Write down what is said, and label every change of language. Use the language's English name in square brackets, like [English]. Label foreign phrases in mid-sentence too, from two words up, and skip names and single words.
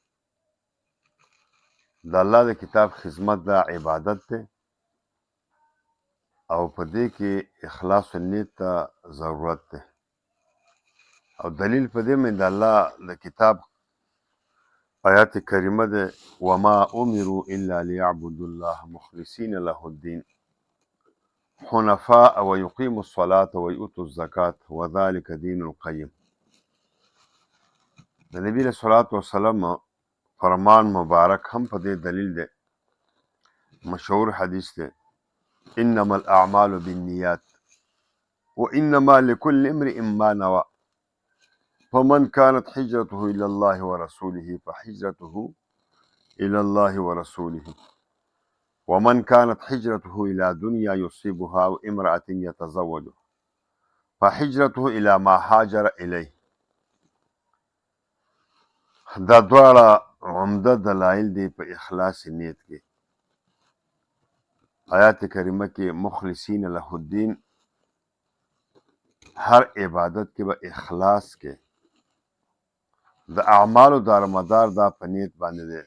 [Pashto] د الله د کتاب خدمت دا عبادت دی او په دې کې اخلاص النیت ته ضرورت دی او دلیل په دې باندې د الله د کتاب آیات کریمه ده [Arabic] وما امروا الا ليعبدوا الله مخلصین له الدین حنفاء ويقيموا الصلاة ويؤتوا الزکاة وذلك دین القیم. [Pashto] د نبی [Arabic] علیه الصلاة والسلام [Pashto] فرمان مبارک هم په دې دلیل ده. مشهور حدیث ده [Arabic] انما الاعمال بالنیات وانما لكل امرئ ما نوى فمن كانت حجرته الى الله ورسوله فحجرته الى الله ورسوله ومن كانت حجرته الى دنيا يصيبها وامرأة يتزوجها فحجرته الى ما هاجر اليه. [Pashto] دا دواړه عمده دلایل دي په اخلاص نیت کې. آیات کریمه کې [Arabic] مخلصین له الدین، [Pashto] هر عبادت کې به اخلاص کې د اعمالو دارمدار دا په نیت باندې دی.